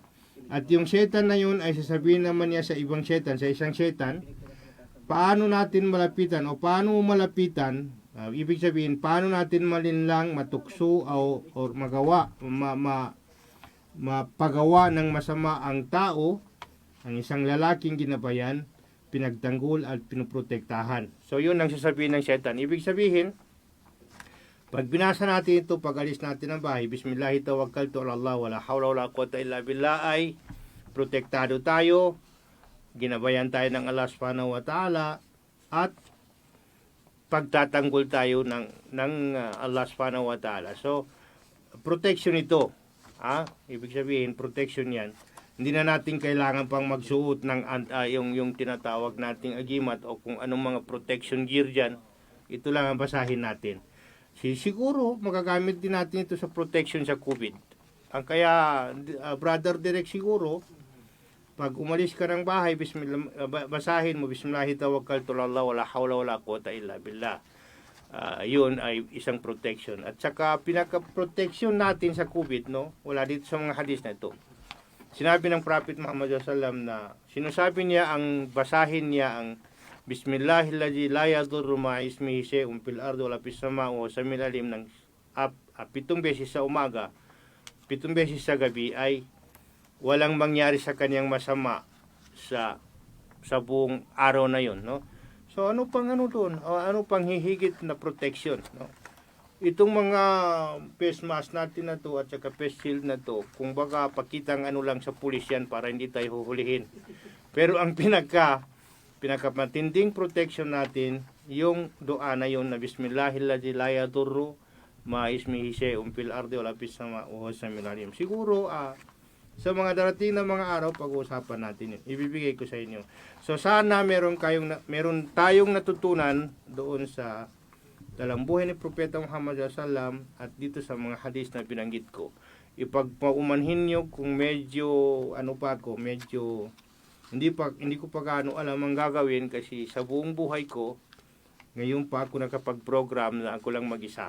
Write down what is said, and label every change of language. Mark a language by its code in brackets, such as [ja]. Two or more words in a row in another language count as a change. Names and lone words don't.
[tl] At yung setan na yun ay sasabihin naman niya sa ibang setan, sa isang setan, paano natin malapitan o paano malapitan, ibig sabihin, paano natin malinlang, matukso o magawa, mapagawa ng masama ang tao, ang isang lalaking ginabayan, pinagtanggol at pinoprotektahan. So yun ang sasabihin ng setan. Ibig sabihin, pag binasa natin ito, pag alis natin ng bahay, [ar] بسم الله توكلت على الله، ولا حول ولا قوة إلا بالله, [tl] ay protektado tayo, ginabayan tayo ng Allah [ar] سبحانه وتعالى, [tl] at pagtatanggol tayo ng Allah [ar] سبحانه وتعالى. [tl] So, protection ito. Ibig sabihin, protection yan. Hindi na natin kailangan pang magsuot ng yung tinatawag nating agimat o kung anong mga [en] protection gear [tl] dyan. Ito lang ang basahin natin. Siguro, magagamit din natin ito sa protection sa COVID. Ang kaya, Brother Direk, siguro, pag umalis ka ng bahay, basahin mo, [ar] بسم الله توكلت على الله، ولا حول ولا قوة إلا بالله. [tl] Yun ay isang protection. At saka, pinaka-protection natin sa COVID, no? Wala dito sa mga hadis na ito. Sinabi ng Prophet Muhammad SAW na sinasabi niya basahin niya ang [ar] بسم الله الذي لا يضر مع اسمه شيء في الأرض ولا في السماء والسميع العليم [tl] ng 7 beses sa umaga, 7 beses sa gabi ay walang mangyari sa kanyang masama sa buong araw na yon, no? So ano pang doon? O ano pang hihigit na protection, no? Itong mga [en] face mask [tl] natin na to at saka [en] face shield [tl] na to, kung baka pakitang lang sa pulis yan para hindi tayo huhulihin. Pero ang pinakamatinding protection natin, yung doa na yun na [ar] بسم الله الذي لا يضر مع اسمه شيء في الأرض ولا في السماء وهو السميع العليم. [tl] Siguro sa mga darating na mga araw pag-uusapan natin yun. Ibibigay ko sa inyo. So sana meron tayong natutunan doon sa dalang buhay ni Propeta Muhammad SAW at dito sa mga hadis na binanggit ko. Ipagpaumanhin nyo kung medyo hindi ko pa gaano alam ang gagawin kasi sa buong buhay ko ngayon pa ako nakapag-program na ako lang mag-isa.